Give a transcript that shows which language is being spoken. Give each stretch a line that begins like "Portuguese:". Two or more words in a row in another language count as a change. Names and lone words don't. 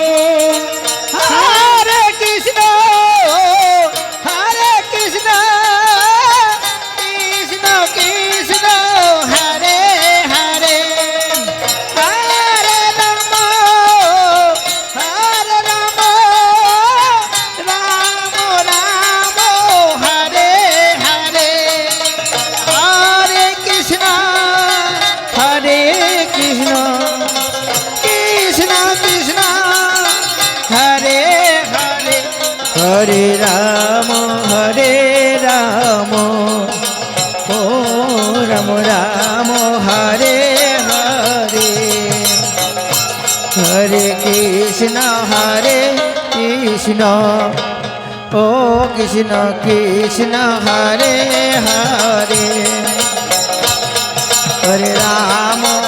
Sanskrit: হরে কৃষ্ণ কৃষ্ণ কৃষ্ণ হরে হরে হরে রাম রাম রাম হরে হরে হরে কৃষ্ণ কৃষ্ণ কৃষ্ণ হরে হরে হরে রাম ও রাম রাম হরে হরে হরে কৃষ্ণ ও কৃষ্ণ কৃষ্ণ হরে হরে হরে রাম